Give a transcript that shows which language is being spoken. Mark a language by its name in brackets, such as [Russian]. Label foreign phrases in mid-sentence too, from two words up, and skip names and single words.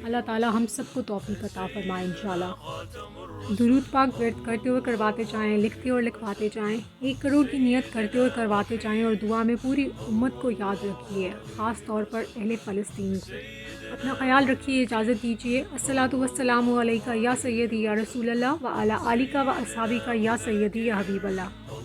[Hindi] अल्लाह ताला हम सबको तौफीक अता फरमाए इंशाल्लाह। दुरूद पाक वर्द करते हुए करवाते जाएँ, लिखते और लिखवाते जाएँ, 1 करोड़ की नियत करते हुए करवाते जाएँ, और दुआ में पूरी उम्मत को याद रखिए, ख़ास तौर पर अहले फ़लस्तीन को। अपना ख्याल रखिए, इजाज़त दीजिए। [Arabic] الصلاة والسلام عليك يا سيدي يا رسول الله وعلى آلك وأصحابك يا سيدي يا حبيب الله.